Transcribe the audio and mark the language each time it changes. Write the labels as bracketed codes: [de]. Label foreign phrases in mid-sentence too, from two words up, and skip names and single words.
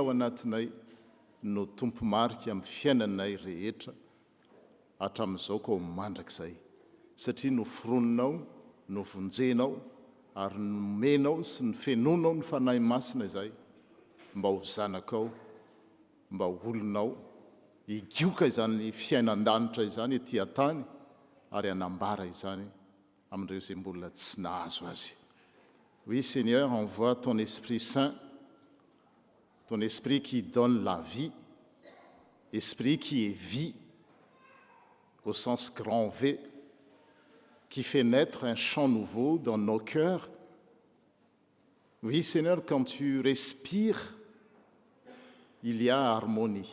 [mg] ao anatinay no tompo marika amin'ny fiainanay rehetra hatramin'izao ka ho mandrakizay, satria no foroninao, no vonjenao ary nomenao sy ny fenonao ny fanahy masina izay mba ho zanakao, mba olonao higioka izany fiainan-danitra izany etỳ antany ary hanambara izany amin'ireo izay mbola tsy nahazo azy. [fr] Oui Seigneur, envoie ton Esprit Saint, ton Esprit qui donne la vie, Esprit qui est vie au sens grand V, qui fait naître un chant nouveau dans nos cœurs Oui, Seigneur, quand tu respires, il y a harmonie.